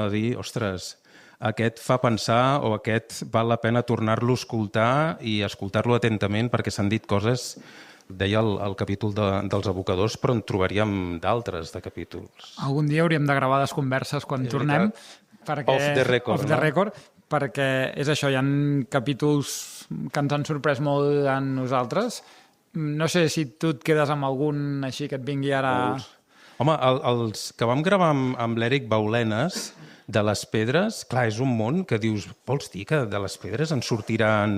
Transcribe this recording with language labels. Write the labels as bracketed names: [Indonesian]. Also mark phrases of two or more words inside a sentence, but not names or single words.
[Catalan] De dir, ostres, aquest fa pensar o aquest val la pena tornar-lo a escoltar i escoltar-lo atentament perquè s'han dit coses, deia el capítol dels abocadors, però en trobaríem d'altres de capítols. Algun dia hauríem de gravar les converses quan tornem. Perquè, [English] off the record, [Catalan] perquè és això, hi ha capítols que ens han sorprès molt a nosaltres. No sé si tu et quedes amb algun així que et vingui ara... Home, els que vam gravar amb l'Èric Baulenes, de les pedres, clar, és un món que dius, vols dir que de les pedres en sortiran...